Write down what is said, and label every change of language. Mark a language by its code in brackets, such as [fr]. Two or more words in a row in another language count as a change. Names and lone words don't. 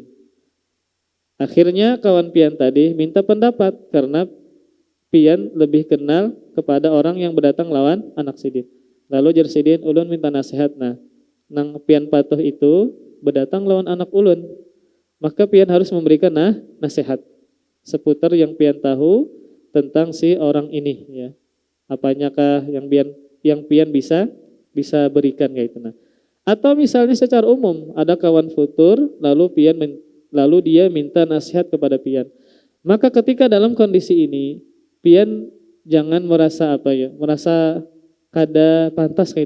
[bjn] Akhirnya kawan pian tadi minta pendapat karena pian lebih kenal kepada orang yang berdatang lawan anak sidin. Lalu jar sidin, ulun minta nasihat nang pian patuh itu berdatang lawan anak ulun, maka pian harus memberikan nasihat seputar yang pian tahu tentang si orang ini, ya. Apanyakah yang pian bisa berikan kayak itu. Atau misalnya secara umum ada kawan futur lalu dia minta nasihat kepada pian. Maka ketika dalam kondisi ini pian jangan merasa merasa kada pantas kayak itu.